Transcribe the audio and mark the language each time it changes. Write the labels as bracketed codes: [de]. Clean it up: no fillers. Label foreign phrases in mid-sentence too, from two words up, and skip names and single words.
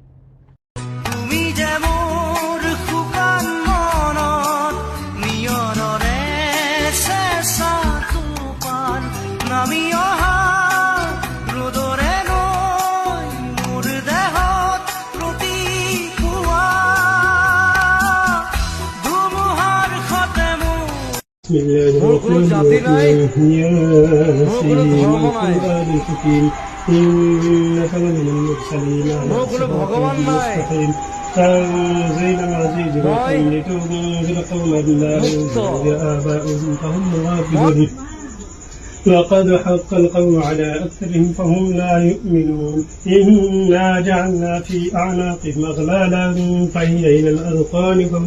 [as] তুমি যে মোৰ শুকান মনত নিয়নৰে চেঁচা টোপাল নামি অহা ৰ'দৰে নৈ মোৰ দেহত প্ৰতিপুৱা ধুমুহাৰ সতে মোৰ কোনো জাতি নাই মোৰ কোনো ধৰ্ম নাই [ar] إنك لمن المرسلين على صراط مستقيم تنزيل العزيز الرحيم لتنذر قوما لا يؤمنون بآبائهم فهم غافلون لقد حق القول على أكثرهم فهم لا يؤمنون إنا جعلنا في أعناقهم أغلالا فهي إلى الأذقان فهم